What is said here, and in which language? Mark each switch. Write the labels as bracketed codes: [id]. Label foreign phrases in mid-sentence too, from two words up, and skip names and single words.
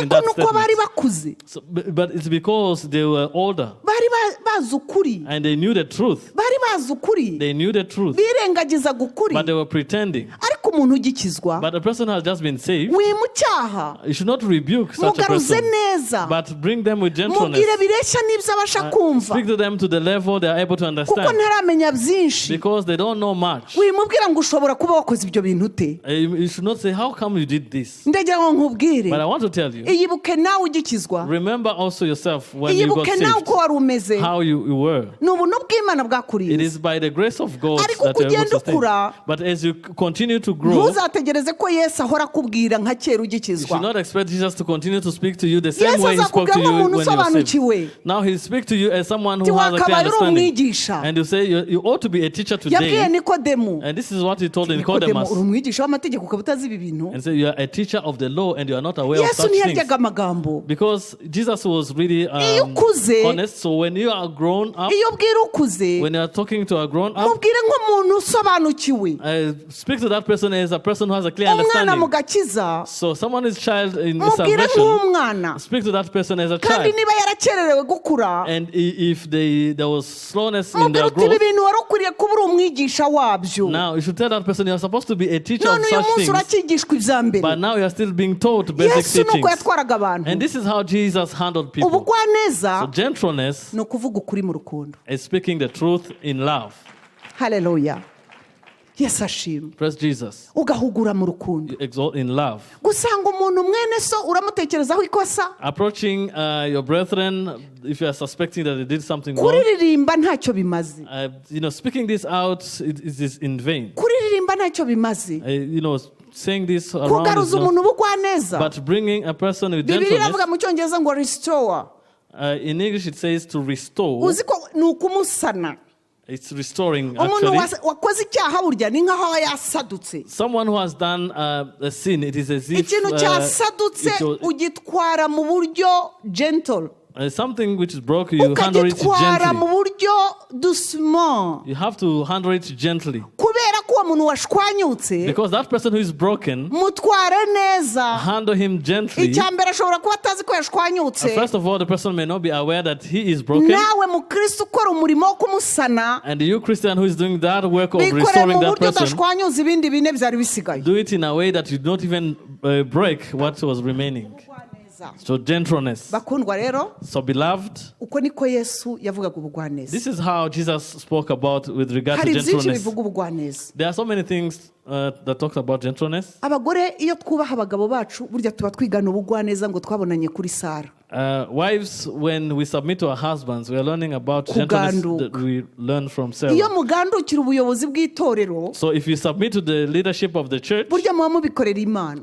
[rw] ariko that nuko bari statement? bakuze, [en] So, but it's because they were older [rw] bari bazi ukuri, [en] and they knew the truth. [rw] bari bazi ukuri, [en] They knew the truth, [rw] birengagizaga ukuri. [en] but they were pretending. [rw] Ariko umuntu ugikizwa, [en] But the person has just been saved. [rw] wimucyaha, [en] You should not rebuke such a [rw] mugaruze [en] person, [rw] neza, [en] but bring them with gentleness. [rw] mubwire bireshya n'ibyo abasha kumva, [en] Speak to them to the level they are able to [rw] kuko [en] understand, [rw] ntaramenya byinshi. [en] because they don't know much. [rw] Wimubwira ngo ushobora kuba wakoze ibyo bintu ute. [en] You should not say, how come you did this? [rw] Ndagira ngo nkubwire, [en] But I want to tell you, [rw] iyibuke nawe ugikizwa, [en] remember also yourself when you got [rw] iyibuke nawe [en] saved, [rw] uko wari umeze. [en] how you were. [rw] Ni ubuntu bw'Imana [en] It [rw] bwakurinze. [en] is by the grace of God [rw] Ariko [en] that you are able [rw] kugenda [en] to stay. [rw] ukura, [en] But as you continue to grow, [rw] ntuzategereze ko Yesu ahora akubwira nka kera [en] you should [rw] ugikizwa. [en] not expect Jesus to continue to speak to you the same [rw] Yesu [en] way he spoke [rw] azakubwira [en] to you [rw] nk'umuntu [en] when you were saved. [rw] usobanukiwe. [en] Now he speaks to you as someone [rw] Ati [en] who has a clear [rw] wakabaye uri [en] understanding. [rw] umwigisha. [en] And you say you ought to be a teacher [rw] Yabwiye [en] today. [rw] Nikodemu. [en] And this is what he told [rw] Nikodemu, [en] Nicodemus. [rw] uri umwigisha w'amategeko ukaba utazi ibi bintu. [en] And say you are a teacher of the law and you are not aware of [rw] Yesu [en] such things. [rw] ntiyaryaga amagambo. [en] Because Jesus was really [rw] Iyo ukuze, [en] honest. So when you are grown up, [rw] iyo ubwira ukuze, [en] when you are talking to a grown up, [rw] mubwire nk'umuntu usobanukiwe. [en] speak to that person as a person who has a clear [rw] Umwana [en] understanding. [rw] mugakiza, [en] So someone is child in [rw] mubwire [en] salvation. [rw] nk'umwana. [en] Speak to that person as a [rw] Kandi [en] child. [rw] niba yarakererewe gukura, [en] And if there was slowness in [rw] mubwire [en] their [rw] uti ibi [en] growth, [rw] bintu wari ukwiriye kuba uri umwigisha wabyo. [en] now you should tell that person you are supposed to be a teacher [rw] None [en] of [rw] uyu [en] such [rw] munsi [en] things. [rw] uracyigishwa ibya mbere. [en] But now you are still being taught basic [rw] Yesu nuko [en] teachings. [rw] yatwaraga abantu. [en] And this is how Jesus handled people. [rw] Ubugwaneza [en] So gentleness [rw] ni ukuvuga ukuri mu rukundo. [en] is speaking the truth in love. [rw] Haleluya. Yesu ashimwe. [en] Praise Jesus. [rw] Ugahugura mu rukundo. [en] You exalt in love. [rw] Gusanga umuntu mwene so uramutekerezaho ikosa, [en] Approaching your brethren, if you are suspecting that they did something wrong, [rw] kuririmba ntacyo bimaze. [en] speaking this out it is in vain. [rw] Kuririmba ntacyo bimaze. [en] Saying this around is [rw] Kugaruza [en] not, [rw] umuntu ubugwaneza. [en] but bringing a person with [rw] Bibiliya [en] gentleness. [rw] iravuga mu cyongereza ngo restore. [en] In English it says to restore. [rw] Uzi ko ni ukumusana. [en] It's restoring [rw] Umuntu [en] actually. [rw] wakoze icyaha burya ni nk'aho aba yasadutse. [en] Someone who has done a sin, it is as if [rw] Ikintu cyasadutse ugitwara mu buryo gentle. [en] something which is broken, you handle it [rw] Ukagitwara mu [en] gently. [rw] buryo doucement. [en] You have to handle it gently. [rw] Kubera ko uwo muntu washwanyutse [en] Because that person who is broken, [rw] mutware neza. [en] handle him gently. [rw] icya mbere ashobora kuba atazi ko yashwanyutse. [en] First of all, the person may not be aware that he is broken. [rw] nawe mukristo ukora umurimo wo kumusana, [en] And you Christian who is doing that work of [rw] bikore [en] restoring [rw] mu [en] that [rw] buryo [en] person, [rw] udashwanyuza ibindi bine byari bisigaye. [en] do it in a way that you don't even break what was remaining. So gentleness. [rw] bakundwa rero, [en] So beloved, [rw] uko niko Yesu yavugaga ubugwaneza. [en] this is how Jesus spoke about with regard to [rw] hari byinshi [en] gentleness. [rw] bivuga ubugwaneza. [en] There are so many things that talks about gentleness. [rw] abagore iyo twubaha abagabo bacu burya tuba twigana ubugwaneza ngo twabonanye kuri Sara. [en] Wives, when we submit to our husbands, we are learning about gentleness that we learn from Sarah. [rw] iyo mugandukira ubuyobozi bw'itorero, [en] So if you submit to the leadership of the church, [rw] burya muba mubikorera Imana.